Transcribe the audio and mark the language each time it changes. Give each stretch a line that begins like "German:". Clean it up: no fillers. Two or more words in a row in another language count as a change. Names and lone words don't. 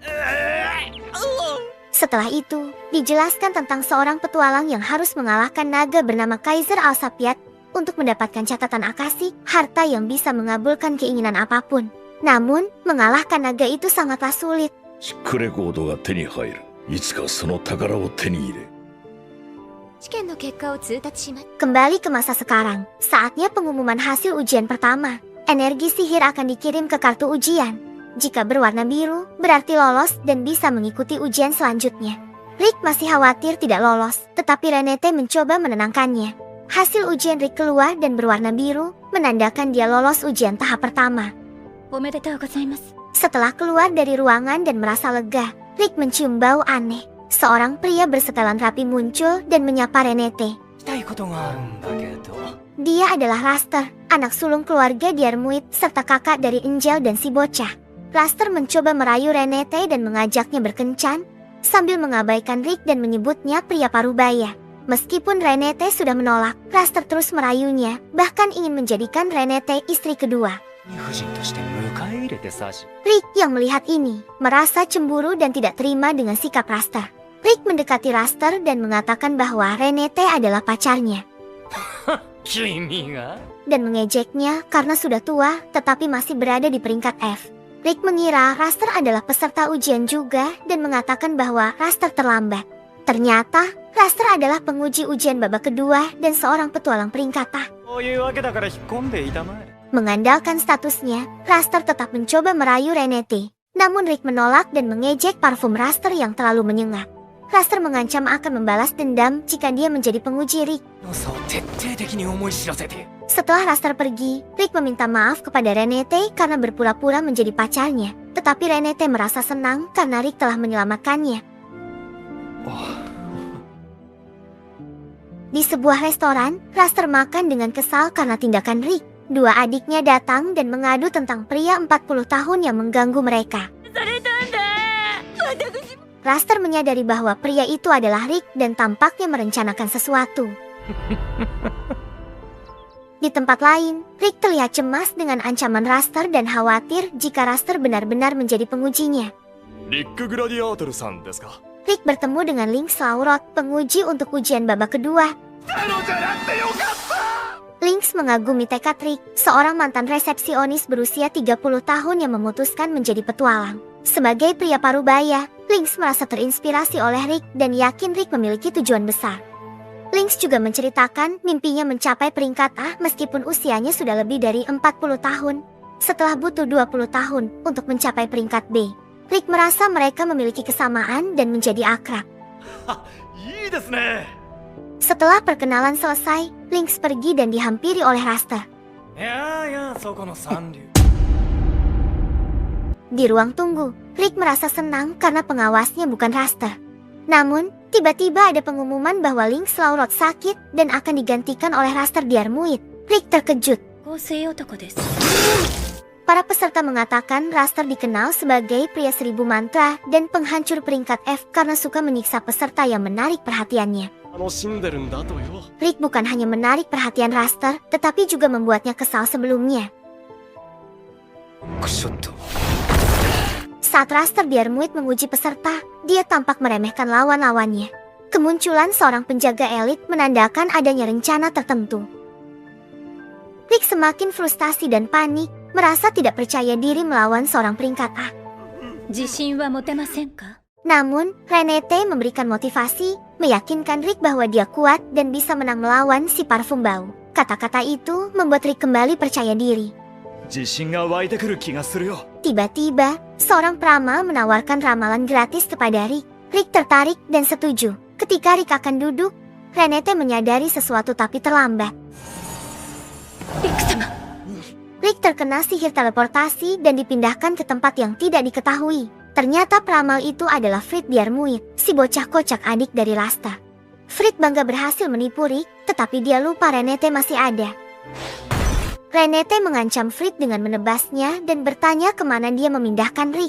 Indonesian: Setelah itu, dijelaskan tentang seorang petualang yang harus mengalahkan naga bernama Kaiser Alsapiat untuk mendapatkan catatan akasik, harta yang bisa mengabulkan keinginan apapun. Namun, mengalahkan naga itu sangatlah sulit.
Japanese: いつかその宝を手に入れ。試験の結果を通達します。
Indonesian: Kembali ke masa sekarang, saatnya pengumuman hasil ujian pertama. Energi sihir akan dikirim ke kartu ujian. Jika berwarna biru, berarti lolos dan bisa mengikuti ujian selanjutnya. Rick masih khawatir tidak lolos, tetapi Renate mencoba menenangkannya. Hasil ujian Rick keluar dan berwarna biru, menandakan dia lolos ujian tahap pertama.
Japanese: おめでとうございます。
Indonesian: Setelah keluar dari ruangan dan merasa lega, Rick mencium bau aneh. Seorang pria bersetelan rapi muncul dan menyapa Renate.
Japanese: したいことがあるんだけど。
Indonesian: Dia adalah Raster, anak sulung keluarga Diarmuid serta kakak dari Angel dan si bocah. Raster mencoba merayu Renate dan mengajaknya berkencan, sambil mengabaikan Rick dan menyebutnya pria parubaya. Meskipun Renate sudah menolak, Raster terus merayunya, bahkan ingin menjadikan Renate istri kedua.
Japanese: 夫人として迎え入れてさし。
Indonesian: Rick yang melihat ini, merasa cemburu dan tidak terima dengan sikap Raster. Rick mendekati Raster dan mengatakan bahwa Renate adalah pacarnya.
Japanese: 君が
Indonesian: Dan mengejeknya karena sudah tua tetapi masih berada di peringkat F. Rick mengira Raster adalah peserta ujian juga dan mengatakan bahwa Raster terlambat. Ternyata Raster adalah penguji ujian babak kedua dan seorang petualang peringkat A.
Japanese: こういうわけだから引っ込んでいたまえ。
Indonesian: Mengandalkan statusnya, Raster tetap mencoba merayu Renate. Namun Rick menolak dan mengejek parfum Raster yang terlalu menyengat. Raster mengancam akan membalas dendam jika dia menjadi penguji Rick.
Japanese: の差を徹底的に思い知らせて。
Indonesian: Setelah Raster pergi, Rick meminta maaf kepada Renate karena berpura-pura menjadi pacarnya. Tetapi Renate merasa senang karena Rick telah menyelamatkannya. Di sebuah restoran, Raster makan dengan kesal karena tindakan Rick. Dua adiknya datang dan mengadu tentang pria 40 tahun yang mengganggu mereka. Raster menyadari bahwa pria itu adalah Rick dan tampaknya merencanakan sesuatu. Di tempat lain, Rick terlihat cemas dengan ancaman Raster dan khawatir jika Raster benar-benar menjadi pengujinya.
Japanese: リック・グラディアートルさんですか。
Indonesian: Rick bertemu dengan Lynx Laurot, penguji untuk ujian babak kedua. Lynx mengagumi tekad Rick, seorang mantan resepsionis berusia 30 tahun yang memutuskan menjadi petualang. Sebagai pria parubaya, Lynx merasa terinspirasi oleh Rick dan yakin Rick memiliki tujuan besar. Lynx juga menceritakan mimpinya mencapai peringkat A meskipun usianya sudah lebih dari 40 tahun. Setelah butuh 20 tahun untuk mencapai peringkat B, Rick merasa mereka memiliki kesamaan dan menjadi akrab.
Japanese: いいですね。
Indonesian: Setelah perkenalan selesai, Lynx pergi dan dihampiri oleh Raster.
Japanese: いやいや、そこの三流。
Indonesian: Di ruang tunggu, Rick merasa senang karena pengawasnya bukan Raster. Namun, tiba-tiba ada pengumuman bahwa Lynx Laurot sakit dan akan digantikan oleh Raster Diarmuid. Rick terkejut.
Japanese: 香水男です。
Indonesian: Para peserta mengatakan Raster dikenal sebagai pria 1000 mantra dan penghancur peringkat F karena suka menyiksa peserta yang menarik perhatiannya.
Japanese: 楽しんでるんだとよ。
Indonesian: Rick bukan hanya menarik perhatian Raster, tetapi juga membuatnya kesal sebelumnya. クショット。 Saat Raster Diarmuid menguji peserta, dia tampak meremehkan lawan-lawannya. Kemunculan seorang penjaga elit menandakan adanya rencana tertentu. Rick semakin frustasi dan panik, merasa tidak percaya diri melawan seorang peringkat A.
Japanese: 自信は持てませんか？
Indonesian: Namun, Renate memberikan motivasi, meyakinkan Rick bahwa dia kuat dan bisa menang melawan si parfum bau. Kata-kata itu membuat Rick kembali percaya diri.
Japanese: 自信が湧いてくる気がするよ。
Indonesian: Tiba-tiba, seorang peramal menawarkan ramalan gratis kepada Rick. Rick tertarik dan setuju. Ketika Rick akan duduk, Renate menyadari sesuatu tapi terlambat.
Japanese: リック様。
Indonesian: Rick terkena sihir teleportasi dan dipindahkan ke tempat yang tidak diketahui. Ternyata peramal itu adalah Frit Diarmuid, si bocah kocak adik dari Rasta. Frit bangga berhasil menipu Rick, tetapi dia lupa Renate masih ada. Renate mengancam Frit dengan menebasnya dan bertanya kemana dia memindahkan Rick.